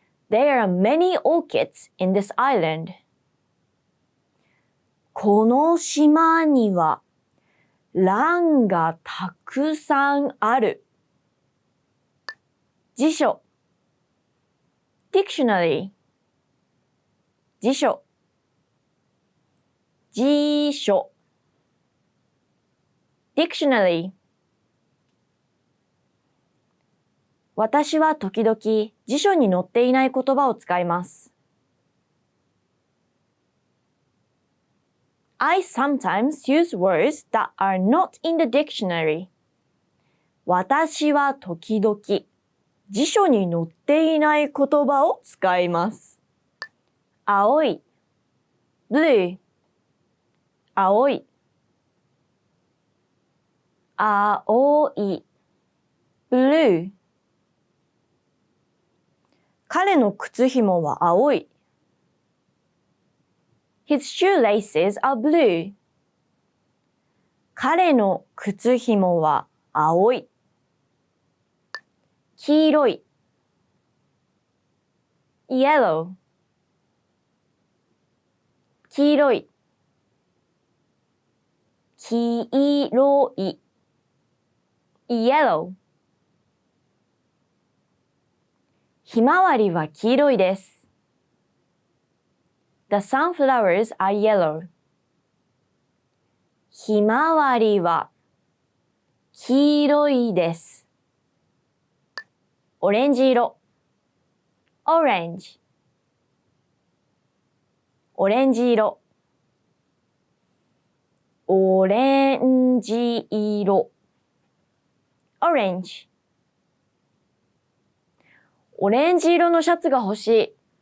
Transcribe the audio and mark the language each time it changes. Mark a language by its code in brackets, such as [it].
[en] There are many orchids in this island. [ja] この島には蘭がたくさんある。辞書 dictionary 辞書dictionary 私は時々辞書に載っていない言葉を使います。 [en] I sometimes use words that are not in the dictionary. [ja] 私は時々辞書に載っていない言葉を使います。青い blue 青い青い blue 彼の靴紐は青い。 [en] His shoelaces are blue. [ja] 彼の靴紐は青い。黄色い。 yellow 黄色い。黄色い。 yellow ひまわりは黄色いです。 [en] The sunflowers are yellow. [ja] ひまわりは黄色いです。オレンジ色 orange オレンジ色オレンジ色 orange オレンジ色のシャツが欲しい。